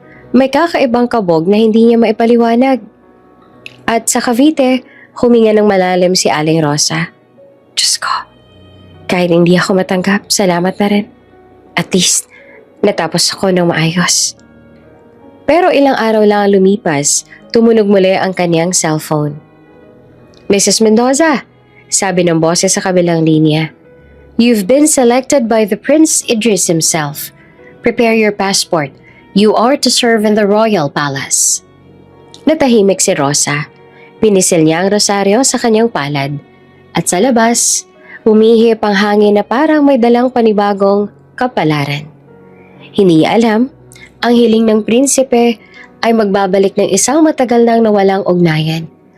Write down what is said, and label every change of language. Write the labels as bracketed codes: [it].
[tl] May kakaibang kabog na hindi niya maipaliwanag. At sa Cavite, huminga ng malalim si Aling Rosa. "Diyos ko, kahit hindi ako matanggap, salamat na rin. At least, natapos ako ng maayos." Pero ilang araw lang ang lumipas, tumunog muli ang kanyang cellphone. "Mrs. Mendoza," sabi ng boses sa kabilang linya. [en] "You've been selected by the Prince Idris himself. Prepare your passport. You are to serve in the Royal Palace." [tl] Natahimik si Rosa. Pinisil niya ang rosaryo sa kanyang palad. At sa labas, umihip ang hangin na parang may dalang panibagong kapalaran. Hindi niya alam, ang hiling ng prinsipe ay magbabalik ng isang matagal nang nawalang ugnayan.